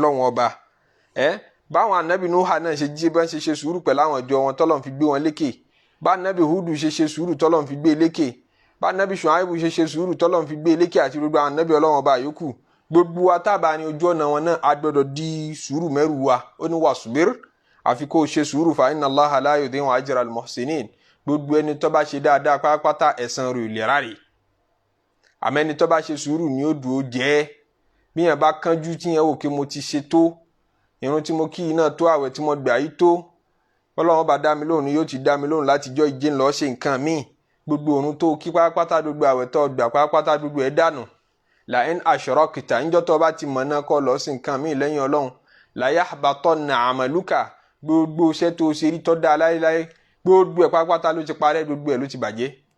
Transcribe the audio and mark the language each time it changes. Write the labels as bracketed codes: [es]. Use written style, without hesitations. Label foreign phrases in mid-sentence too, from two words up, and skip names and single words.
[yo] lọ́wọ́n ọba báwọn anabi nuha náà ṣe jíṣẹ́ bá ń ṣe sùúrù pẹ̀lú àwọn ìjọ wọn tọ́lọ́run fi gbé wọn lékè bá anabi hudu ṣe sùúrù tọ́lọ́run fi gbé lékè bá anabi shuaibu ṣe sùúrù tọ́lọ́run fi gbé lékè àti gbogbo àwọn anabi ọlọ́run ọba yòókù gbogbo wa tábà ní ojú ọ̀nà wọn náà a gbọ́dọ̀ di sùúrù mẹ́rù wa ó ní wàsùbírí àfi kó o ṣe sùúrù [ar] فإن الله لا يضيع أجر المحسنين [yo] gbogbo ẹni tó bá ṣe dáadáa pátápátá ẹ̀san rẹ̀ ò lè ráre àmọ́ ẹni tó bá ṣe sùúrù ni ó dùn ó jẹ́ bí yẹn bá kánjú tí yẹn wò kí mo ti ṣe tó irun tí mo kí yìí náà tó àwẹ̀ tí mo gbà yìí tó Ọlọ́run bá dá mi lóhùn ni yóò ti dá mi lóhùn láti jọ́ ìjẹ́ ńlọ ṣe nǹkan míì gbogbo òrun tó kí pátápátá gbogbo àwẹ̀ tó gbà pátápátá gbogbo ẹ̀ dànù [ar] لئن أشركت [yo] ńjọ́ tó bá ti mọ̀ náà kọ́ lọ sí nǹkan míì lẹ́yìn Ọlọ́run [ar] ليحبطن عملك [yo] gbogbo iṣẹ́ tó ṣe rí tó dáa láéláé gbogbo ẹ̀ pátápátá ló ti parẹ́ gbogbo ẹ̀ ló ti bàjẹ́